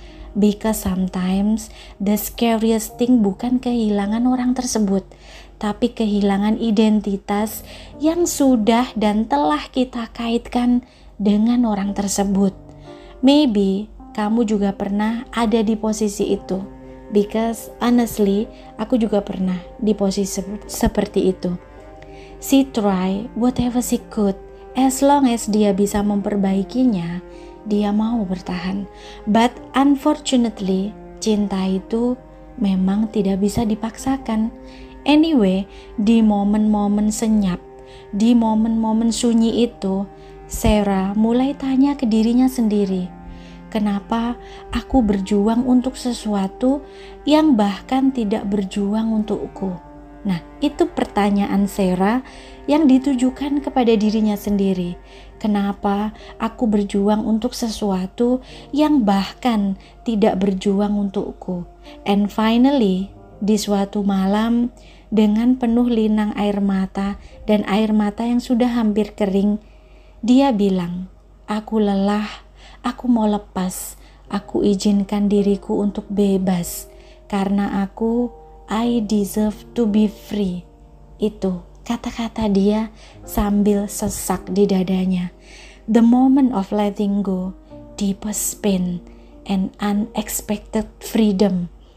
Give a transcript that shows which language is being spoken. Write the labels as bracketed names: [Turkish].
[English] Because sometimes the scariest thing [Indonesian] bukan kehilangan orang tersebut, tapi kehilangan identitas yang sudah dan telah kita kaitkan dengan orang tersebut. Maybe kamu juga pernah ada di posisi itu. Because honestly, aku juga pernah di posisi seperti itu. [English] She try whatever she could. As long as [Indonesian] dia bisa memperbaikinya, dia mau bertahan. [English] But unfortunately, [Indonesian] cinta itu memang tidak bisa dipaksakan. Anyway, di momen-momen senyap, di momen-momen sunyi itu, Sarah mulai tanya ke dirinya sendiri, kenapa aku berjuang untuk sesuatu yang bahkan tidak berjuang untukku? Nah, itu pertanyaan Sarah yang ditujukan kepada dirinya sendiri. Kenapa aku berjuang untuk sesuatu yang bahkan tidak berjuang untukku? [English] And finally, [Indonesian] di suatu malam dengan penuh linang air mata dan air mata yang sudah hampir kering, dia bilang, aku lelah, aku mau lepas, aku izinkan diriku untuk bebas, karena [English] I deserve to be free. [Indonesian] Itu kata-kata dia sambil sesak di dadanya. [English] The moment of letting go, deepest pain, and unexpected freedom.